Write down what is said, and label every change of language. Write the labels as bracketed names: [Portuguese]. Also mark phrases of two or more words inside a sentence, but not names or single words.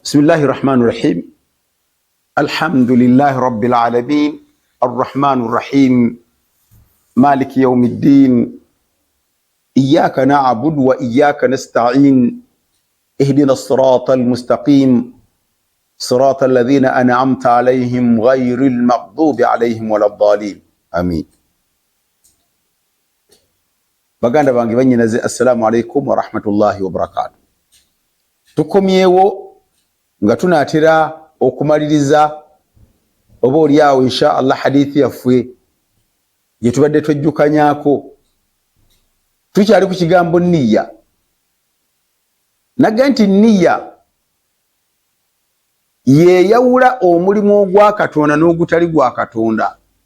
[Arabic] بسم الله الرحمن الرحيم الحمد لله رب العالمين الرحمن الرحيم مالك يوم الدين إياك نعبد وإياك نستعين اهدنا الصراط المستقيم صراط الذين أنعمت عليهم غير المغضوب عليهم ولا الضالين آمين. [Ganda] baganda bange banyinaze [Arabic] السلام عليكم ورحمة الله وبركاته. [Ganda] Tukomyewo nga tunatera okumaliriza oba oliawo [Arabic] إن شاء الله [Ganda] hadithi yaffe gye tubadde twejjukanyako. Tukyali ku kigambo nniya. Naga nti nniya yeyawula omulimu ogwa Katonda n'ogutali gwa Katonda.